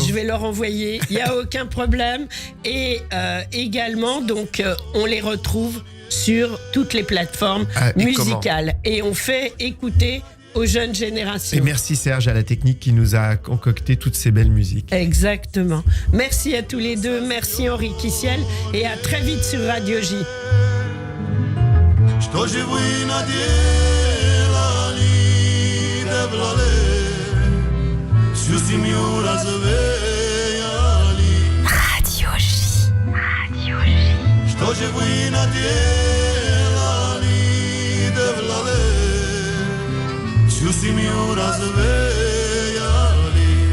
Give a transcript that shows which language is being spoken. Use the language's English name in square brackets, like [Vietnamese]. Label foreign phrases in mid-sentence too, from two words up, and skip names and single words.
[French] je vais leur envoyer, il n'y a aucun problème. Et également, donc, on les retrouve sur toutes les plateformes musicales. Et on fait écouter aux jeunes générations. Et merci Serge à la technique qui nous a concocté toutes ces belles musiques. Exactement. Merci à tous les deux. Merci Henri Kissiel. Et à très vite sur Radio J. [Russian] Что же вы наделали, Девлале, всю семью развеяли? [French] Radio J. Radio J. [Russian] Что же вы наделали, Девлале, всю семью развеяли?